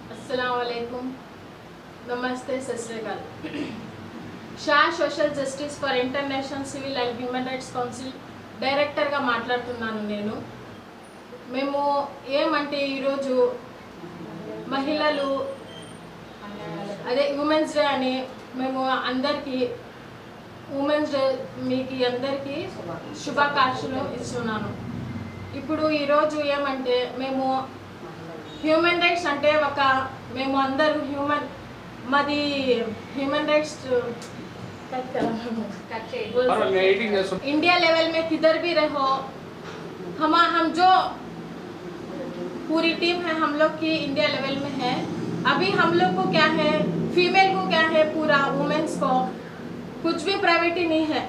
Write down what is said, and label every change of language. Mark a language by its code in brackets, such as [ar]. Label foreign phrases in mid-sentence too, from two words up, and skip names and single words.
[ar] السلام عليكم, [hi] नमस्ते, [pa] ਸਤ ਸ੍ਰੀ ਅਕਾਲ। [te] షా సోషల్ జస్టిస్ ఫర్ ఇంటర్నేషనల్ సివిల్ అండ్ హ్యూమన్ రైట్స్ కౌన్సిల్ డైరెక్టర్గా మాట్లాడుతున్నాను నేను. మేము ఏమంటే ఈరోజు మహిళలు అదే ఉమెన్స్ డే అని మేము అందరికీ ఉమెన్స్ డే మీకు అందరికీ శుభాకాంక్షలు ఇస్తున్నాను. ఇప్పుడు ఈరోజు ఏమంటే మేము హ్యూమన్ రైట్స్ [hi] అంటే మేము అందరూ మాది హ్యూమన్ రైట్స్ [en] India level [hi] में किधर भी रहो, हम जो पूरी टीम है हम लोग की [en] India level [hi] में है. अभी हम लोग को क्या है, फीमेल को क्या है, पूरा वुमेन्स को कुछ भी प्राइवेटी नहीं है.